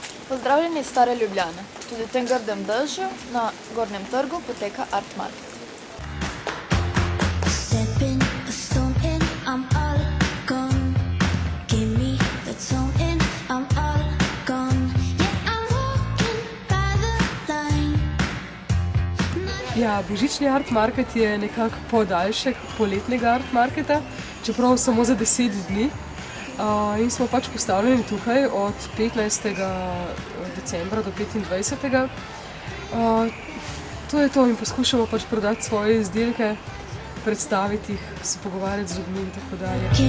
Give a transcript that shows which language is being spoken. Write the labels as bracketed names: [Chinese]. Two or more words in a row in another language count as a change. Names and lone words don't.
[Slovenian] Pozdravljeni iz stare Ljubljane. Tudi v tem grdem dežju na Gornjem trgu poteka Art Market. [English] Stepping a stone in, I'm all gone. Give me that song in, I'm all gone. Yeah, I'm walking by the line. [Slovenian] Ja, božični Art Market je nekako podaljšek poletnega Art Marketa, čeprav samo za 10 dni. In smo pač postavljeni tukaj od 15. decembra do 25. To je to in poskušamo pač prodati svoje izdelke, predstaviti jih, se pogovarjati z ljudmi in tako dalje.